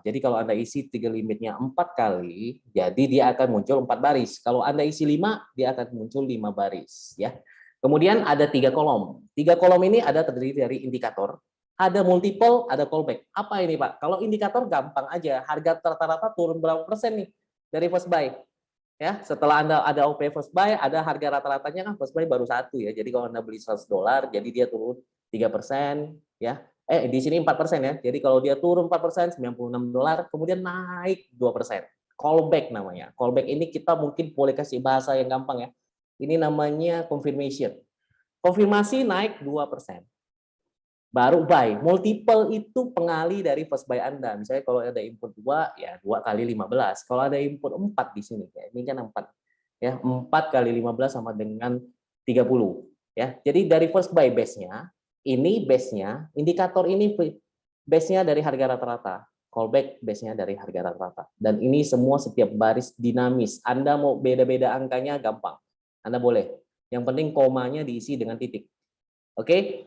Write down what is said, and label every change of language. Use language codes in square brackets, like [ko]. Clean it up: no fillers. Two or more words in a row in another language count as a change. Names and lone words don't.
[id] Jadi kalau Anda isi trigger limitnya 4 kali, jadi dia akan muncul 4 baris. Kalau Anda isi 5, dia akan muncul 5 baris. Ya. Kemudian ada 3 kolom. 3 kolom ini ada terdiri dari indikator, ada multiple, ada callback. Apa ini Pak? Kalau indikator gampang aja, harga rata-rata turun berapa persen nih dari [en] first buy. [id] Ya, setelah Anda ada OP [en] first buy, [id] ada harga rata-ratanya kan [en] first buy [id] baru 1 ya. Jadi kalau Anda beli $100, jadi dia turun 3%, ya. Di sini 4% ya. Jadi kalau dia turun 4%, $96, kemudian naik 2%. Callback namanya. Callback ini kita mungkin boleh kasih bahasa yang gampang ya. Ini namanya confirmation. Konfirmasi naik 2%. Baru buy. Multiple itu pengali dari [en] first buy [id] Anda. Misalnya kalau ada input 2, ya 2 kali 15. Kalau ada input 4 di sini, ya, ini kan 4. Ya, 4 kali 15 sama dengan 30. Ya, jadi dari [en] first buy [id] base-nya, ini base-nya, indikator ini base-nya dari harga rata-rata. Callback base-nya dari harga rata-rata. Dan ini semua setiap baris dinamis. Anda mau beda-beda angkanya gampang. Anda boleh. Yang penting komanya diisi dengan titik. Oke?